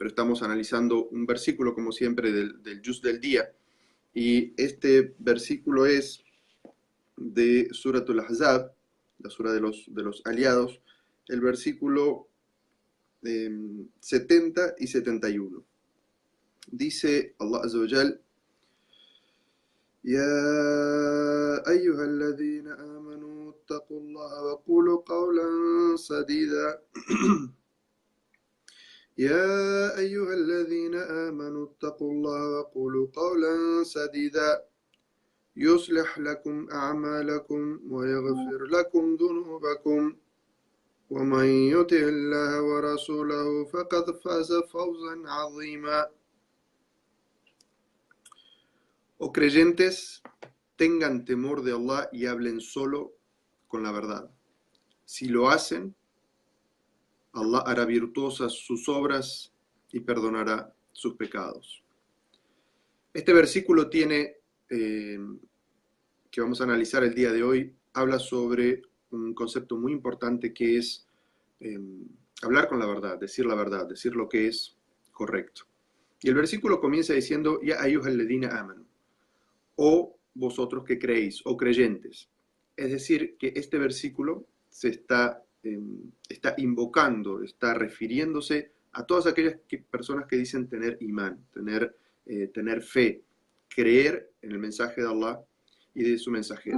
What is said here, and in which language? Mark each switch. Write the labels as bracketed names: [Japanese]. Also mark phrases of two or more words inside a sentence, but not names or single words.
[Spanish] pero estamos analizando un versículo, como siempre, del Juz del día. Y este versículo es de Suratul Ahzab, la sura de los aliados, el versículo 70 y 71. [Arabic] Dice الله عز وجل: يا أيها الذين آمنوا اتقوا الله وقولوا قولا سديدا يا أيها الذين آمنوا اتقوا الله وقولوا قولا سديدا يصلح لكم أعمالكم ويغفر لكم ذنوبكم ومن يطع الله ورسوله فقد فاز فوزا عظيما. [Spanish] Oh creyentes, tengan temor de Allah y hablen solo con la verdad. Si lo hacen, Allah hará virtuosas sus obras y perdonará sus pecados. Este versículo tiene, que vamos a analizar el día de hoy, habla sobre un concepto muy importante que es hablar con la verdad, decir lo que es correcto. Y el versículo comienza diciendo: [Arabic] يا أيها الذين آمنوا, [Spanish] o vosotros que creéis, o creyentes. Es decir, que este versículo se está invocando, está refiriéndose a todas aquellas personas que dicen tener imán, tener fe, creer en el mensaje de Allah y de su mensajero.